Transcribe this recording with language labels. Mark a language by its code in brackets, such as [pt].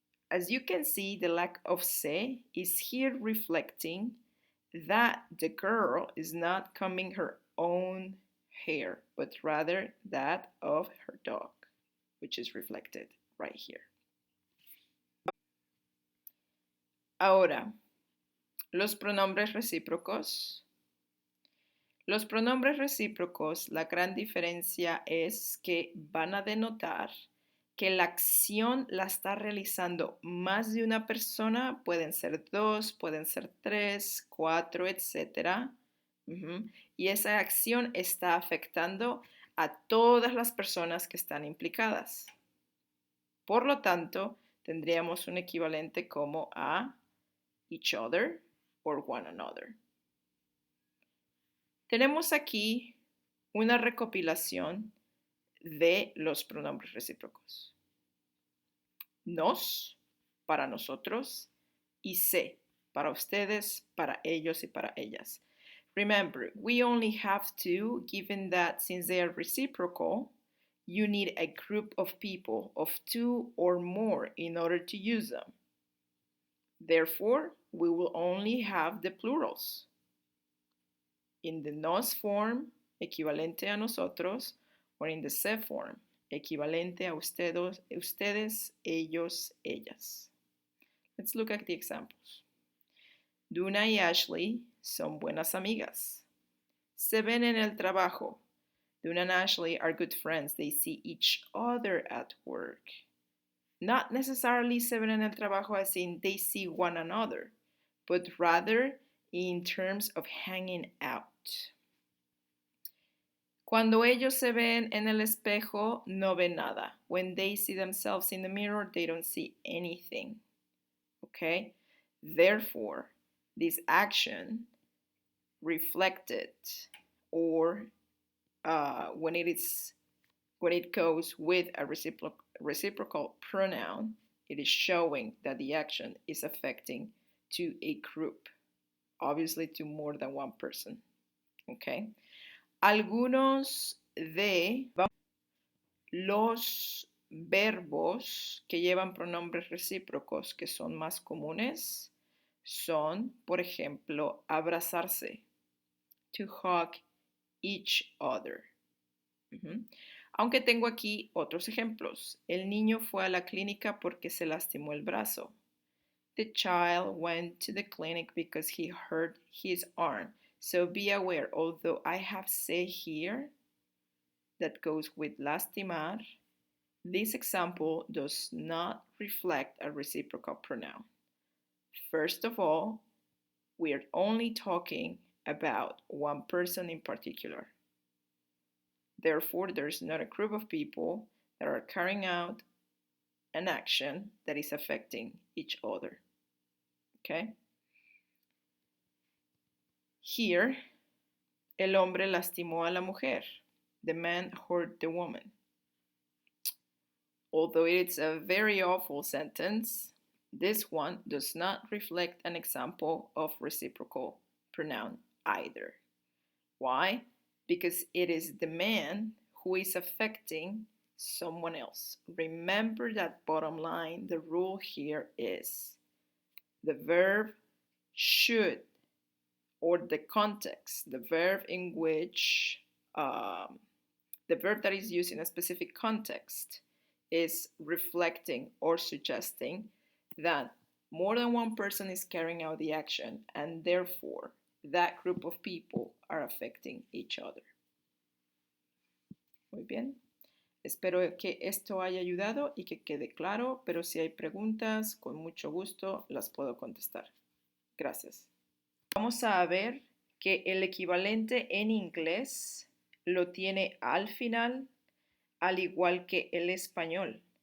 [en] As you can see, the lack of se is here reflecting that the girl is not combing her own hair, but rather that of her dog, which is reflected right here. [es] Ahora, los pronombres recíprocos. Los pronombres recíprocos, la gran diferencia es que van a denotar que la acción la está realizando más de una persona, pueden ser dos, pueden ser tres, cuatro, etc. Y esa acción está afectando a todas las personas que están implicadas. Por lo tanto, tendríamos un equivalente como a [en] each other or one another. [es] Tenemos aquí una recopilación de los pronombres recíprocos. Nos, para nosotros, y se, para ustedes, para ellos y para ellas. [en] Remember, we only have two, given that since they are reciprocal, you need a group of people of two or more in order to use them. Therefore, we will only have the plurals. In the nos form, [es] equivalente a nosotros, [en] or in the se form, [es] equivalente a ustedes, ellos, ellas. [en] Let's look at the examples. [es] Duna y Ashley son buenas amigas. Se ven en el trabajo. [en] Duna and Ashley are good friends. They see each other at work. Not necessarily [es] se ven en el trabajo [en] as in they see one another, but rather in terms of hanging out. [es] Cuando ellos se ven en el espejo, no ven nada. [en] When they see themselves in the mirror, they don't see anything. Okay? Therefore, this action reflected, or when it goes with a reciprocal pronoun, it is showing that the action is affecting to a group, obviously to more than one person. Okay? [es] Algunos de los verbos que llevan pronombres recíprocos que son más comunes son, por ejemplo, abrazarse, [en] to hug each other. [es] Aunque tengo aquí otros ejemplos. El niño fue a la clínica porque se lastimó el brazo. [en] The child went to the clinic because he hurt his arm. So be aware, although I have say here that goes with lastimar, this example does not reflect a reciprocal pronoun. First of all, we are only talking about one person in particular. Therefore, there's not a group of people that are carrying out an action that is affecting each other. Okay? [es] Here, el hombre lastimó a la mujer. [en] The man hurt the woman. Although it's a very awful sentence, this one does not reflect an example of reciprocal pronoun either. Why? Because it is the man who is affecting someone else. Remember that bottom line, the rule here is the verb should, or the context, the verb in which, the verb that is used in a specific context is reflecting or suggesting that more than one person is carrying out the action, and therefore that group of people are affecting each other. [es] Muy bien. Espero que esto haya ayudado y que quede claro, pero si hay preguntas, con mucho gusto las puedo contestar. Gracias. Vamos a ver que el equivalente en inglés lo tiene al final, al igual que el español.